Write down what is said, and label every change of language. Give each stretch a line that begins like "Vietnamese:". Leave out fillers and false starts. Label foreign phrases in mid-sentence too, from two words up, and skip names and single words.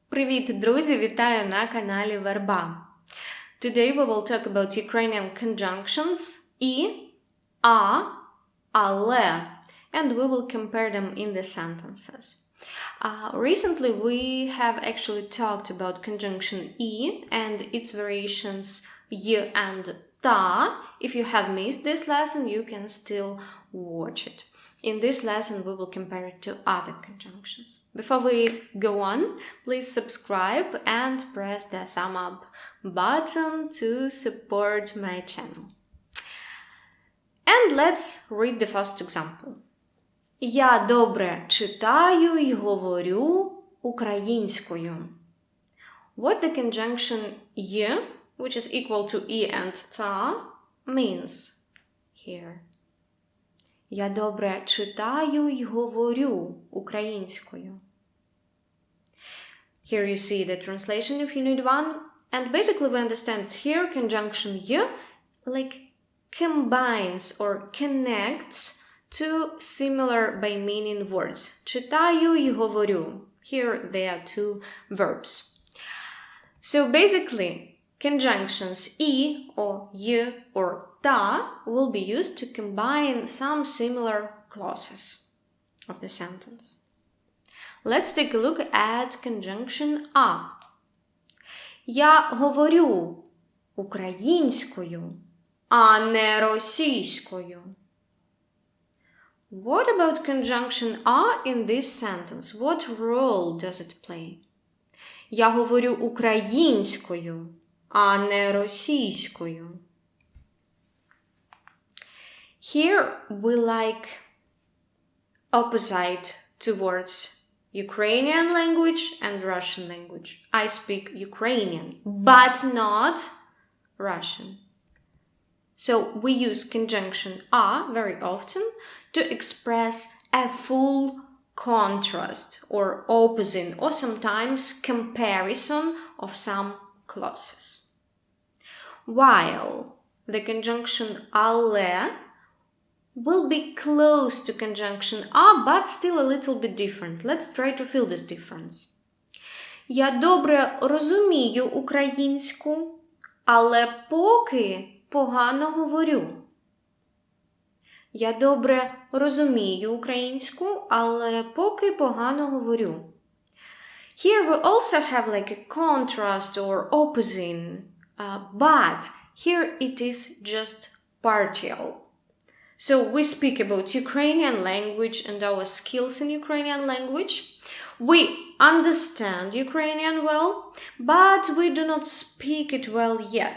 Ukrainian: Привіт, друзі! Вітаю на каналі VERBA.
English: Today we will talk about Ukrainian conjunctions
Ukrainian: і, а, але,
English: and we will compare them in the sentences. Recently we have actually talked about conjunction і and its variations й and та. If you have missed this lesson, you can still watch it. In this lesson, we will compare it to other conjunctions. Before we go on, please subscribe and press the thumb up button to support my channel. And let's read the first example.
Ukrainian: Я добре читаю й говорю українською.
English: What the conjunction й, which is equal to і and та, means here.
Ukrainian: Я добре читаю й говорю українською.
English: Here you see the translation of Unit 1. And basically we understand here conjunction й like combines or connects two similar by meaning words.
Ukrainian: Читаю й говорю.
English: Here there are two verbs. So basically conjunctions і or й or та will be used to combine some similar clauses of the sentence. Let's take a look at conjunction а.
Ukrainian: Я говорю українською, а не російською.
English: What about conjunction а in this sentence? What role does it play?
Ukrainian: Я говорю українською, а не російською.
English: Here we like opposite towards Ukrainian language and Russian language. I speak Ukrainian, but not Russian. So we use conjunction a very often to express a full contrast or opposite or sometimes comparison of some clauses. While the conjunction але will be close to conjunction a, but still a little bit different. Let's try to feel this difference.
Ukrainian: Я добре розумію українську, але поки погано говорю. Я добре розумію українську, але поки погано говорю.
English: Here we also have like a contrast or opposite, but here it is just partial. So we speak about Ukrainian language and our skills in Ukrainian language. We understand Ukrainian well, but we do not speak it well yet.